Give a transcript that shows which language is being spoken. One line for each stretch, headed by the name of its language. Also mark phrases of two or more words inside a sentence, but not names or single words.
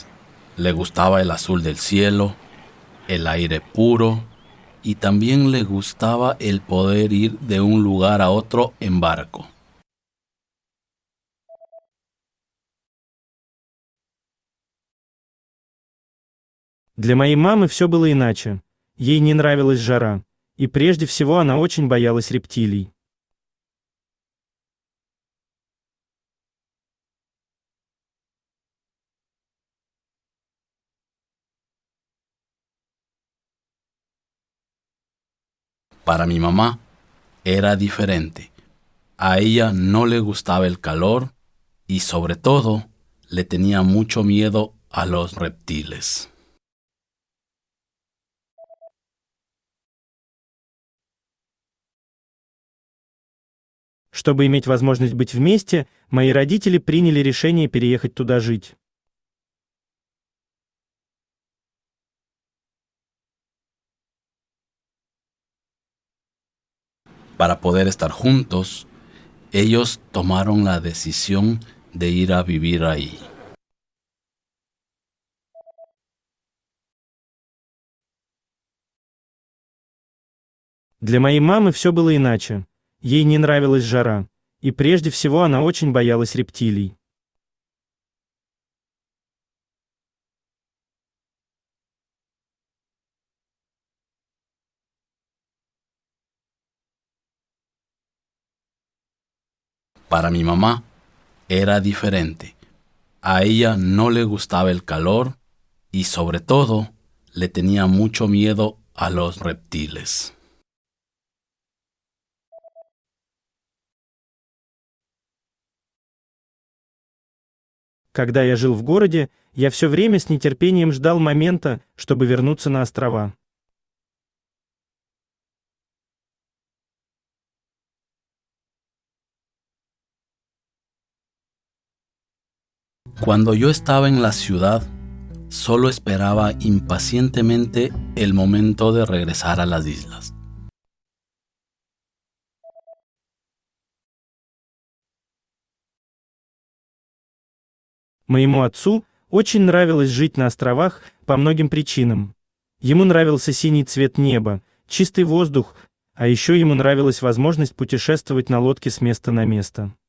Spanish: Le gustaba el azul del cielo, el aire puro y también le gustaba el poder ir de un lugar a otro en barco.
Russian: Для моей мамы все было иначе. Ей не нравилась жара, и прежде всего она очень боялась рептилий.
Spanish: Para mi mamá era diferente. A ella no le gustaba el calor y sobre todo le tenía mucho miedo a los reptiles.
Russian: Чтобы иметь возможность быть вместе, мои родители приняли решение переехать туда жить.
Spanish: Para poder estar juntos, ellos tomaron la decisión de ir a vivir ahí.
Russian: Для моей мамы все было иначе. Ей не нравилась жара, и прежде всего она очень боялась рептилий.
Spanish: Para mi mamá era diferente. A ella no le gustaba el calor y sobre todo le tenía mucho miedo a los reptiles.
Russian: Когда я жил в городе, я все время с нетерпением ждал момента, чтобы вернуться на острова.
Spanish: Cuando yo estaba en la ciudad, solo esperaba impacientemente el momento de regresar a las islas.
Russian: Моему отцу очень нравилось жить на островах по многим причинам. Ему нравился синий цвет неба, чистый воздух, а еще ему нравилась возможность путешествовать на лодке с места на место.